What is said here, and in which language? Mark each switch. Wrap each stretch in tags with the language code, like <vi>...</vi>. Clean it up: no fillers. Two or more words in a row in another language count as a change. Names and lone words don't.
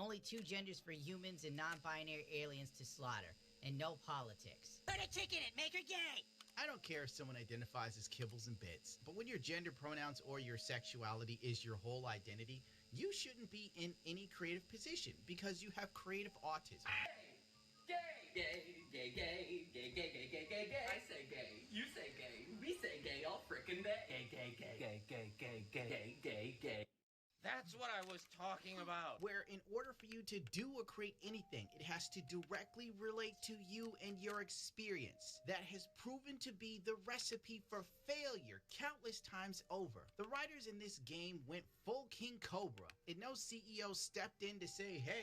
<en>Only 2 genders for humans and non-binary aliens to slaughter, and no politics. Put a chick in it, make her gay! I don't care if someone identifies as kibbles and bits, but when your gender pronouns or your sexuality is your whole identity, you shouldn't be in any creative position because you have creative autism. Gay, gay, gay, gay, gay, gay, gay, gay, gay. I say gay, you say gay, we say gay all frickin' day. Gay, gay, gay, gay, gay, gay, gay, gay, gay. That's what I was talking about. Where in order for you to do or create anything, it has to directly relate to you and your experience. That has proven to be the recipe for failure countless times over. The writers in this game went full King Cobra, and no CEO stepped in to say, hey,</en>